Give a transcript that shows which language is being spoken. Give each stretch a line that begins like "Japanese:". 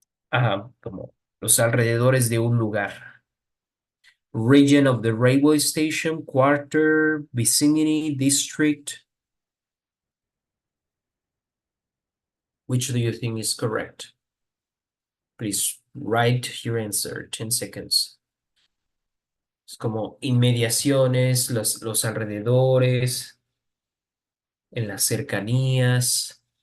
Spanish: Ajá, como los alrededores de un lugar.
English: Region of the railway station, quarter, vicinity, district. Which do you think is correct? Please write your answer, 10 seconds.
Spanish: Es como inmediaciones, los alrededores, en las cercanías.